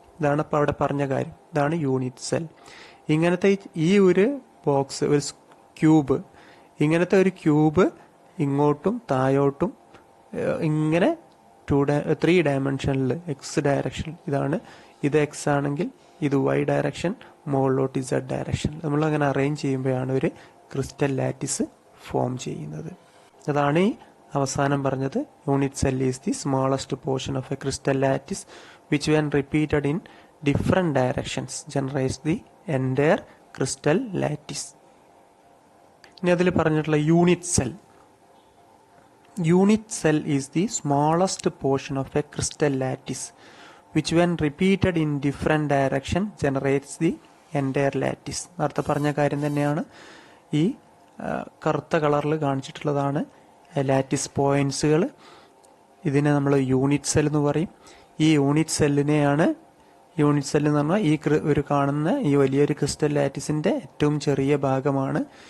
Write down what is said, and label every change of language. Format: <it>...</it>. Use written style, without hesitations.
<ml>ഇതാണ് ഇപ്പോൾ അവിടെ പറഞ്ഞ കാര്യം, ഇതാണ് യൂണിറ്റ് സെൽ. ഇങ്ങനത്തെ ഈ ഒരു ബോക്സ്, ഒരു ക്യൂബ്, ഇങ്ങനത്തെ ഒരു ക്യൂബ് ഇങ്ങോട്ടും താഴോട്ടും ഇങ്ങനെ 3 ഡയമെൻഷനിൽ എക്സ് ഡയറക്ഷൻ, ഇത് എക്സ് ആണെങ്കിൽ ഇത് വൈ ഡയറക്ഷൻ, മുകളിലോട്ട് സെഡ് ഡയറക്ഷൻ, നമ്മൾ അങ്ങനെ അറേഞ്ച് ചെയ്യുമ്പോഴാണ് ഒരു ക്രിസ്റ്റൽ ലാറ്റിസ് ഫോം ചെയ്യുന്നത്. അതാണ് ഈ അവസാനം പറഞ്ഞത്.</ml> <en>Unit cell is the smallest portion of a crystal lattice which when repeated in different directions generates the entire crystal lattice.</en> <ml>ഇനി അതിൽ പറഞ്ഞിട്ടുള്ള unit cell.</ml> <en>Unit cell is the smallest portion of a crystal lattice which when repeated in different direction generates the entire lattice.</en> <ml>നേരത്തെ പറഞ്ഞ കാര്യം തന്നെയാണ്. ഈ കറുത്ത കളറിൽ കാണിച്ചിട്ടുള്ളതാണ് ലാറ്റിസ് പോയിന്റ്സുകൾ. ഇതിനെ നമ്മൾ യൂണിറ്റ് സെൽ എന്ന് പറയും. ഈ യൂണിറ്റ് സെല്ലിനെയാണ് യൂണിറ്റ് സെൽ എന്ന് പറഞ്ഞാൽ ഈ ഒരു കാണുന്ന ഈ വലിയൊരു ക്രിസ്റ്റൽ ലാറ്റിസിന്റെ ഏറ്റവും ചെറിയ ഭാഗമാണ്.</ml>